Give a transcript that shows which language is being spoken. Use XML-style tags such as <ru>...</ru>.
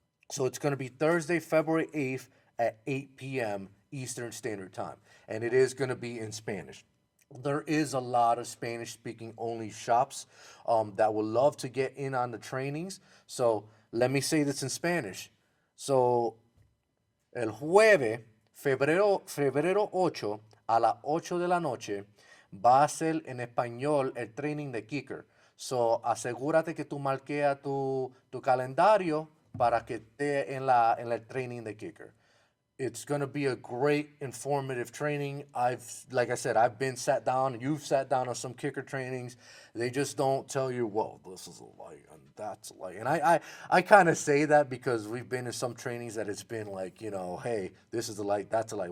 <en>So it's going to be Thursday, February 8th at 8 p.m. Eastern Standard Time. And it is going to be in Spanish. There is a lot of Spanish-speaking only shops that would love to get in on the trainings. So let me say this in Spanish. So</en> <es>el jueves, febrero 8 a las 8 de la noche, va a ser en español el training de Kicker.</es> <en>So,</en> <es>asegúrate que tú marqueas tu calendario para que esté en el training de Kicker.</es> <en>It's going to be a great informative training. Like I said, I've been sat down, you've sat down on some Kicker trainings. They just don't tell you, well, this is a light and that's a light. And I kind of say that because we've been in some trainings that it's been like, hey, this is a light, that's a light.</en>